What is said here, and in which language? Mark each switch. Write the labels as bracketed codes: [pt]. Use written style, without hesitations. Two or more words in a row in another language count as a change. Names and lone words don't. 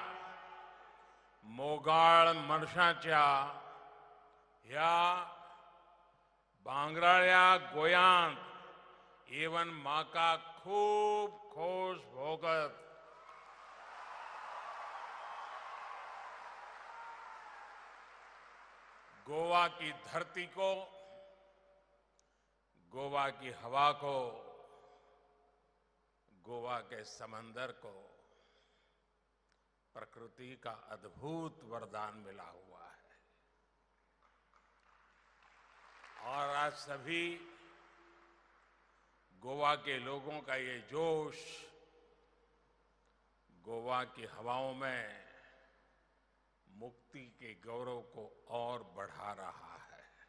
[kok] मोगाळ मनशाच्या ह्या भांगराळ्या गोंयांत येवन म्हाका खूब खोश भोगत [hi] गोवा की धरती को, गोवा की हवा को, गोवा के समंदर को प्रकृति का अद्भुत वरदान मिला हुआ है और आज सभी गोवा के लोगों का ये जोश गोवा की हवाओं में मुक्ति के गौरव को और बढ़ा रहा है।